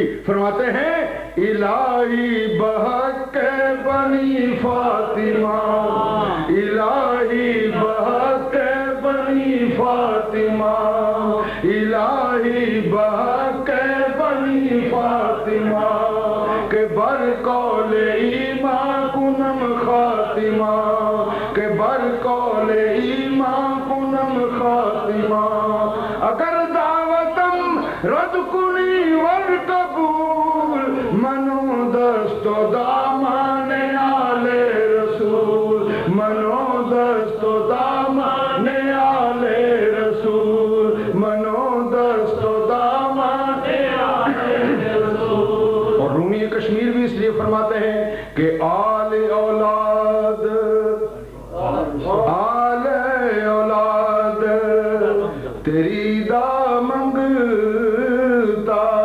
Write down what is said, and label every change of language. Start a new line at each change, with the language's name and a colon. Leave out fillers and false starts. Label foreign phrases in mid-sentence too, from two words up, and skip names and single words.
Persian: فرماتے ہیں الہی بحق بنی فاطمہ، الہی بحق بنی فاطمہ، الہی بحق بنی فاطمہ، کہ بر قول ایمان کنم خاتمہ، کہ بر قول ایمان کنم خاتمہ، اگر دعوتم رد کنی ور قبول، منو دست و دامان آل رسول، منو دست و دامان آل رسول، منو دست و دامان آل رسول۔
Urdu: اور رومی کشمیر بھی اس لیے فرماتے ہیں کہ آل اولاد،
Punjabi: آل اولاد تیری دا منگتا،